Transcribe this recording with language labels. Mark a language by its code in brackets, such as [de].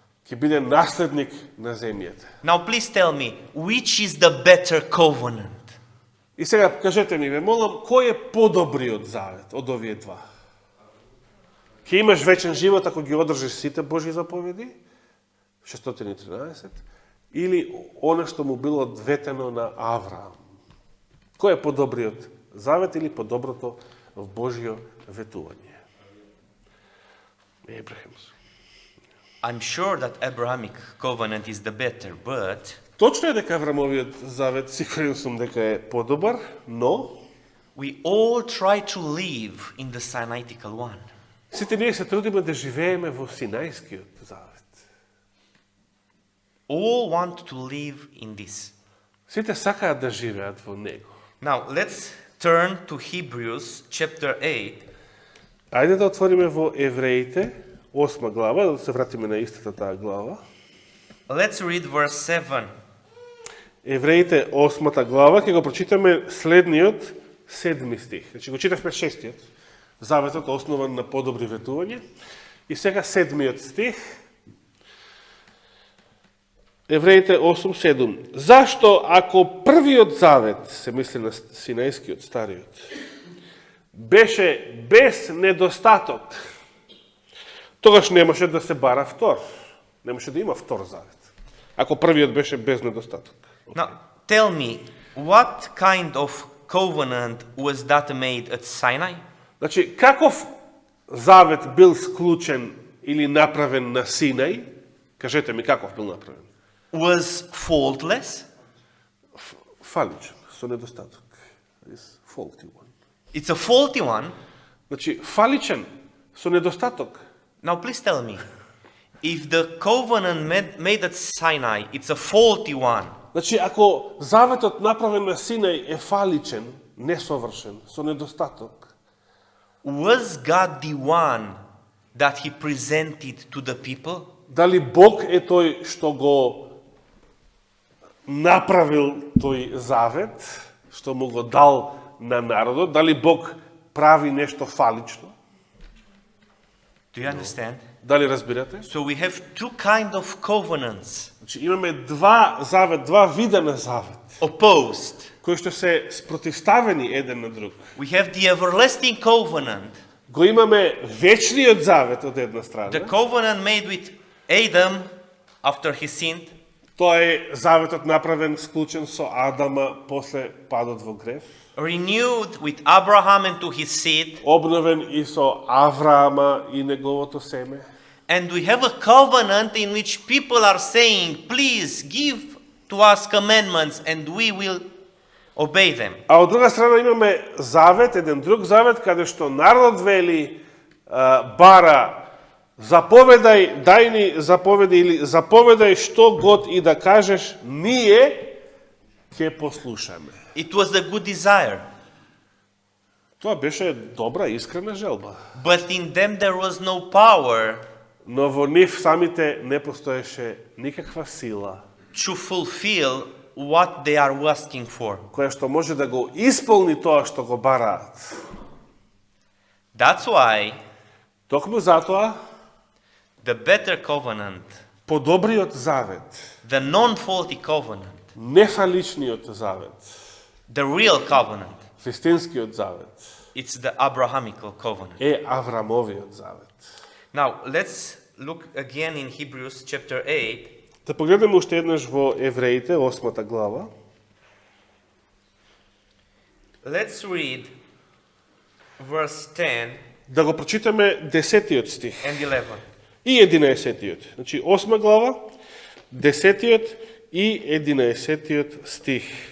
[mk] ќе биде наследник на земјата. [en] Now please tell me, which is the better covenant? [mk] И сега кажете ми, ве молам, кој е подобриот завет од овие два? Ќе имаш вечен живот ако ги одржиш сите Божји заповеди, 613, или оно што му било одветено на Авраам? Кој е подобриот завет или подоброто в Божјо ветување? Ебрахим. [en] I'm sure that Abrahamic covenant is the better, but [mk] Точно е дека Аврамовиот завет, сигурен сум дека е подобар, но [en] we all try to live in the Sinaitic one. [mk] сите ние се трудиме да живееме во Синајскиот завет. [en] All want to live in this. [mk] Сите сакаат да живеат во него. [en] Now let's turn to Hebrews chapter 8. [mk] Ајде да отвориме во Евреите, 8 глава, да се вратиме на истата таа глава. [en] Let's read verse 7. [mk] Евреите 8 глава, ќе го прочитаме следниот 7 стих. Значи го читавме 6-тиот, заветот основан на подобри ветување. И сега 7-миот стих. Евреите 8:7. Зашто ако првиот завет, се мисли на Синајскиот, стариот, беше без недостаток, тогаш немаше да се бара втор. Немаше да има втор завет. Ако првиот беше без недостаток. [en] Now tell me, what kind of covenant was that made at Sinai? [mk] Значи, каков завет бил склучен или направен на Синај? Кажете ми, каков бил направен? [en] Was faultless? [mk] Фаличен, со недостаток. [en] Is faulty one. It's a faulty one. [mk] Значи, фаличен, со недостаток. [en] Now please tell me, if the covenant made at Sinai, it's a faulty one, [mk] Значи, ако заветот направен на Синај е фаличен, несовршен, со недостаток, [en] was God the one that he presented to the people? [mk] дали Бог е тој што го направил тој завет, што му го дал на народот? Дали Бог прави нешто фалично? [en] Do you understand? [mk] Дали разбирате? [en] So we have two kind of covenants [mk] Значи, имаме два вида на завет, [en] opposed. [mk] кои што се спротивставени еден на друг. [en] We have the everlasting covenant, [mk] Го имаме вечниот завет од една страна. [en] the covenant made with Adam after he sinned, [mk] Тоа е заветот направен, склучен со Адама после падот во грев. [en] renewed with Abraham and to his seed, [mk] Обновен и со Авраама и неговото семе. [en] and we have a covenant in which people are saying, please give to us commandments and we will obey them. [mk] А од друга страна имаме завет, еден друг завет, каде што народот вели, бара, заповедај, дај ни заповеди или заповедај што год и да кажеш, ние ќе послушаме. [en] It was a good desire, [mk] Тоа беше добра, искрена желба. [en] but in them there was no power [mk] Но во нив самите не постоеше никаква сила, [en] to fulfill what they are asking for. [mk] која што може да го исполни тоа што го бараат. [en] That's why [mk] Токму затоа, [en] the better covenant, [mk] подобриот завет, [en] the non-faulty covenant, [mk] нефаличниот завет, [en] the real covenant, [mk] вистинскиот завет, [en] it's the Abrahamical covenant. [mk] е Аврамовиот завет. [en] Now, let's look again in Hebrews chapter 8. [mk] Да погледнеме уште еднаш во Евреите, 8 глава. [en] Let's read verse 10 [mk] Да го прочитаме 10-тиот стих [en] and 11. [mk] и 11-тиот. Значи 8 глава, 10-тиот и 11-тиот стих.